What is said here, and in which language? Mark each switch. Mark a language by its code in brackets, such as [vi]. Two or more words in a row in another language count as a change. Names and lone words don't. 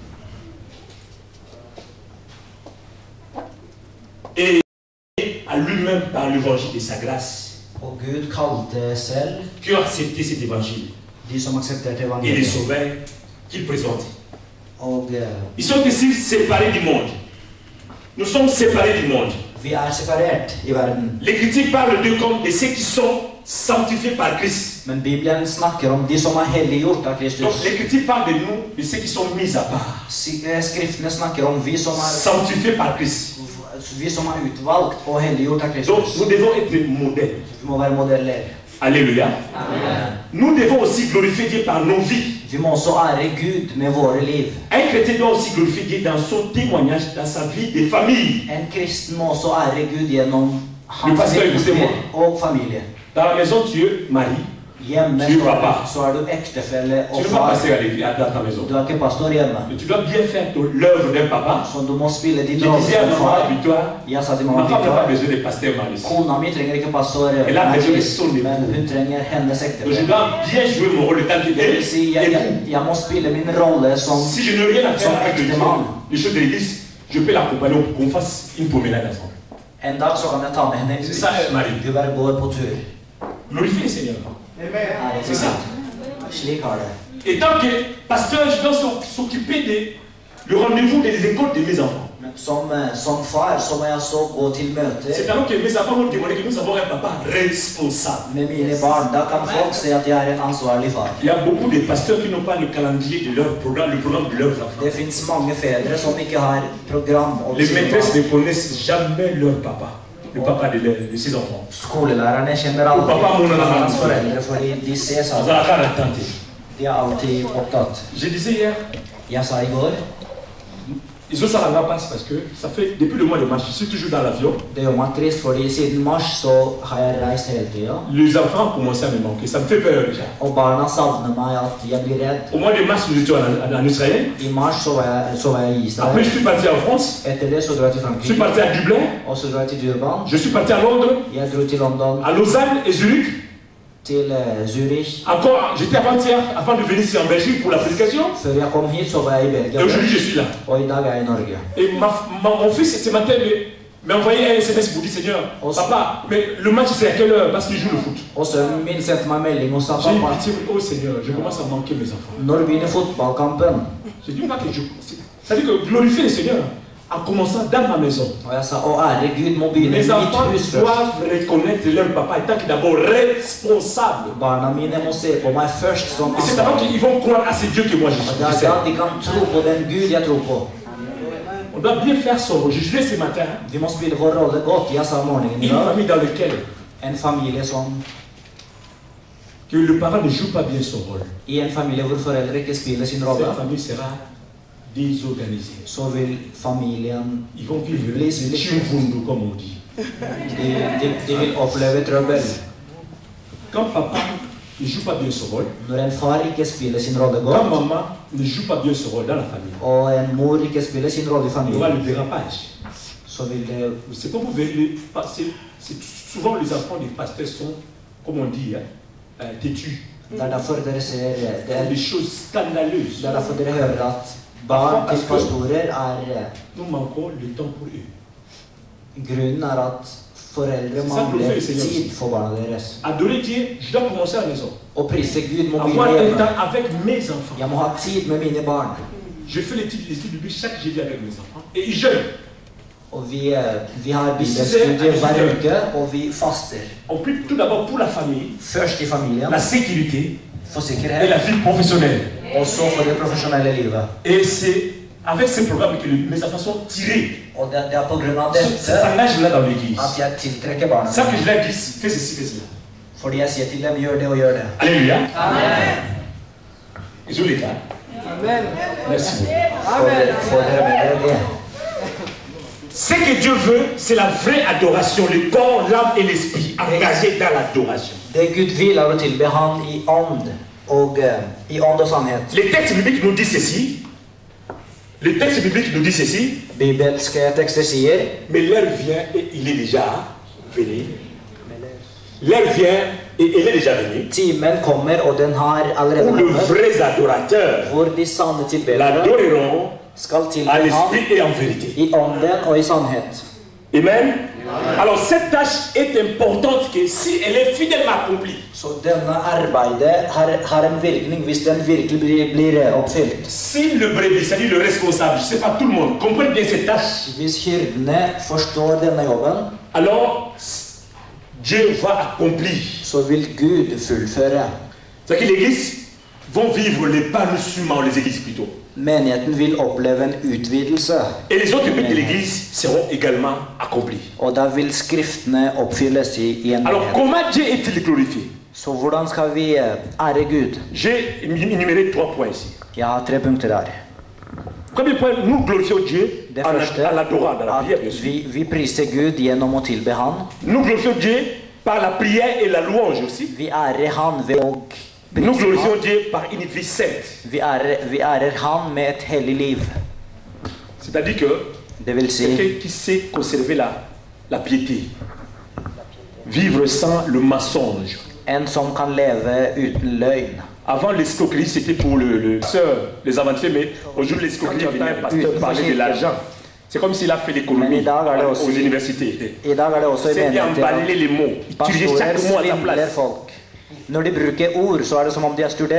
[fr] Et à lui-même par l'évangile de sa grâce, [no] Og Gud kalte selv [fr] qui ont accepté cet évangile [no] de som aksepterte [fr] et les [no] evangeliet. [fr] sauveurs qu'il présente. [no] Og [fr] Ils sont ici séparés du monde. Nous sommes séparés du monde. [no] vi er separert i verden. [fr] Les critiques parlent d'eux comme de ceux qui sont sanctifiés par Christ. [no] Men Bibelen snakker om de som er helliggjort av [fr] Donc [no] Kristus. [fr] les critiques parlent de nous, de ceux qui sont mis à part, [no] Skriftene snakker om vi som [fr] sanctifiés par Christ. [no] er utvalgt og helliggjort av [fr] Donc [no] Kristus. [fr] nous devons être modèles. [no] Vi må være modeller. [fr] Alléluia. [no] Amen. [fr] Nous devons aussi glorifier Dieu par nos vies. [no] Vi må også ære Gud med våre liv. [fr] Un chrétien doit aussi glorifier Dieu dans son témoignage, dans sa vie de famille. [no] En kristen må også ære Gud gjennom hans pastor, vitnesbyrd [fr] écoutez-moi. [no] og familie. [fr] Dans la maison, tu es mari, [no] Hjemme [fr] Tu vas pas. [no] så er du ektefelle [fr] Tu [no] og [fr] ne vas pas [no] far. [fr] passer à ta maison. [no] Du er ikke pastor hjemme. [fr] Mais tu dois bien faire l'œuvre d'un papa. [no] Så du må spille [fr] Je [no] din rolle [fr] disais à [no] som [fr] maman [no] far. [fr] Victoire, [no] Jeg sa til [fr] ma [no] mamma [fr] femme n'a pas [no] Victor, [fr] besoin de pasteur Maris. [no] kona mi trenger ikke pastor [fr] Elle a besoin de [no] Maris, [fr] son époux. [no] men hun trenger hennes [fr] Donc je [no] ektefelle. [fr] dois bien jouer mon rôle de tant [no] Det vil si, jeg må spille min rolle som [fr] Si je n'ai rien à faire [no] Som [fr] avec [no] ektemann. [fr] les choses de l'église, je peux l'accompagner pour qu'on fasse une promenade ensemble. [no] En dag så kan jeg ta med henne [fr] C'est ça, Marie. [no] Vi bare går på tur. [fr] Glorifier le Seigneur. C'est ça. [no] Slik har det. [fr] Et tant que pasteur, je dois s'occuper du rendez-vous des écoles de mes enfants. [no] Men som far så må jeg så gå til møter [fr] C'est alors que mes enfants vont témoigner que nous avons un papa responsable. [no] med mine barn. Da kan folk se at jeg er en ansvarlig far. [fr] Il y a beaucoup de pasteurs qui n'ont pas le calendrier de leur programme, le programme de leurs enfants. [no] Det fins mange fedre som ikke har program om [fr] Les [no] sine [fr] maîtresses [no] barn. [fr] ne connaissent jamais leur papa, le papa de ses enfants. [no] Skolelærerne kjenner aldri hans foreldre fordi de ses [fr] Vous [no] aldri. [fr] allez la tenter. [no] De er alltid opptatt. [fr] Je disais hier, [no] Jeg sa i går [fr] ils ont ça en passe parce que ça fait depuis le mois de mars, je suis toujours dans l'avion. [no] det gjør meg trist, fordi siden mars så har jeg reist hele tida. [fr] Les enfants ont commencé à me manquer, ça me fait peur déjà. [no] Og barna savner meg, at jeg blir redd. [fr] Au mois de mars, nous étions en Israël. [no] I mars så var jeg i [fr] Après, [no] Israel. [fr] je suis parti en France. [no] Etter det så dro jeg til [fr] Je suis [no] Frankrike. [fr] parti à Dublin. [no] Og så dro jeg til Durban. [fr] Je suis parti à Londres, [no] Jeg dro til London, [fr] à Lausanne et Zurich. [no] til Zürich. [fr] Encore, j'étais avant-hier, avant de venir ici en Belgique pour la prédication. [no] Før jeg kom hit, så var jeg i [fr] Et [no] Belgia. [fr] aujourd'hui, je suis là. [no] Og i dag er jeg i Norge. [fr] Et mon fils, ce matin, m'a envoyé un SMS pour dire Seigneur, papa, mais le match c'est à quelle heure? Parce qu'il joue le foot. [no] Og sønnen min sendte meg melding og sa [fr] J'ai eu [no] pappa, [fr] pitié, oh Seigneur, je commence à manquer mes enfants. [no] når begynner fotballkampen? [fr] J'ai dit pas que je. Ça veut dire que glorifier le Seigneur en commençant dans ma maison. [no] Og jeg sa å ære Gud må begynne i [fr] Les [no] mitt [fr] enfants [no] hus først. [fr] doivent reconnaître leur papa étant d'abord responsable. [no] Barna mine må se på meg først som [fr] Et c'est d'abord [no] ansvarlig. [fr] qu'ils vont croire à ce Dieu que moi [no] Og det er [fr] je sais. [no] da de kan tro på den Gud jeg tror på. [fr] On doit bien faire son rôle. Je disais ce matin, [no] Vi må spille vår rolle godt. Jeg sa morgenen i [fr] une [no] dag. [fr] famille dans laquelle [no] En familie som [fr] que le parent ne joue pas bien son rôle. [no] I en familie hvor foreldre ikke spiller sin rolle, [fr] Cette famille sera désorganisée. [no] så vil familien [fr] Ils vont vivre [no] bli [fr] le [no] splittret. [fr] chimfundu, comme on dit. [no] De vil oppleve trøbbel. [fr] Quand papa ne joue pas bien son rôle, [no] Når en far ikke spiller sin rolle [fr] quand [no] godt, [fr] maman ne joue pas bien son rôle dans la famille, [no] og en mor ikke spiller sin rolle i [fr] il y aura [no] familien, [fr] le dérapage. [no] så vil det [fr] C'est comme vous verrez, souvent les enfants des pasteurs sont, comme on dit, têtus. [no] Det er derfor dere ser det [fr] Des choses scandaleuses. [no] er derfor dere hører at barn til pastorer [fr] Nous manquons le temps pour eux. [no] grunnen er at foreldre mangler tid for barna deres. [fr] Adorer Dieu, je dois commencer à la maison. [no] Å prise Gud må [fr] Avoir [no] begynne [fr] un [no] hjemme. [fr] temps avec mes enfants. [no] Jeg må ha tid med mine barn. [fr] Je fais les études bibliques chaque jeudi avec mes enfants. Et ils jeûnent. [no] Og vi har bibelstudier hver uke, og vi faster. [fr] On prie tout d'abord pour la famille, [no] Først i familien, [fr] la sécurité [no] for [fr] et [no] sikkerhet, [fr] la vie professionnelle. [no] og så for det profesjonelle livet. [fr] Et c'est avec ce programme que mes enfants sont tirés. [no] Og det er på grunn av [fr] Ça [no] dette [fr] s'engage là dans l'église. [no] at jeg tiltrekker barna [fr] Ça que je [no] mine. [fr] leur dis, fais ceci, fais cela. [no] Fordi jeg sier til dem, gjør det og gjør det. [fr] Alléluia. [no] Amen. [fr] Ils ont l'état. [no] Amen. [fr] Merci beaucoup. [no] For dere med dere det. [fr] Ce que Dieu veut, c'est la vraie adoration, le corps, l'âme et l'esprit engagés dans l'adoration. [no] Det Gud vil er å tilbe Han i ånd og sannhet. [fr] Les textes bibliques nous disent ceci. Les textes bibliques nous disent ceci. [no] Bibelske tekster sier, [fr] Mais l'heure vient et il est déjà venu. L'heure vient et il est déjà venu. [no] timen kommer, og den har allerede [fr] Où les [no] kommet, [fr] vrais adorateurs [no] hvor de sanne tilbedere [fr] l'adoreront [no] skal tilbe [fr] à [no] Han [fr] l'esprit et en vérité. [no] i ånden og i sannhet. Amen. [fr] Alors cette tâche est importante que si elle est fidèlement accomplie, [no] Så denne arbeidet har en virkning hvis den virkelig blir oppfylt. [fr] si le brebis, c'est-à-dire le responsable, je ne sais pas tout le monde, comprenne bien cette tâche, [no] Hvis hyrdene forstår denne jobben, [fr] alors Dieu va accomplir. [no] så vil Gud fullføre. [fr] C'est que l'église vont vivre l'épanouissement, les églises plutôt. [no] Menigheten vil oppleve en utvidelse, [fr] Et les autres buts de l'église seront également accomplis. [no] og da vil skriftene oppfylles i en [fr] Alors [no] menighet. [fr] comment Dieu est-il glorifié? [no] Så hvordan skal vi ære Gud? [fr] J'ai énuméré 3 points ici. [no] Jeg har 3 punkter her. [fr] Premier point, nous glorifions Dieu [no] Det [fr] en [no] første [fr] l'adorant dans la prière, bien [no] at [fr] sûr. [no] vi priser Gud gjennom å tilbe Han. [fr] Nous glorifions Dieu par la prière et la louange aussi. [no] Vi ærer han ved å [fr] Nous [no] prise [fr] glorifions [no] han. [fr] Dieu par une vie sainte. [no] Vi ærer han med et hellig liv. [fr] C'est-à-dire que [no] Det vil si [fr] quelqu'un qui sait conserver la piété, vivre sans le mensonge. [no] en som kan leve uten løgn. [fr] Avant, l'escroquerie, c'était pour les aventuriers, mais aujourd'hui, l'escroquerie, quand un pasteur parlait de l'argent. C'est comme s'il a fait l'économie aux universités. [no] I dag det også i [fr] C'est bien emballer les mots. Utiliser [no] pastorer [fr] chaque mot à sa [no] svindler [fr] place. [no] folk. Når de bruker ord, så det som om de har studert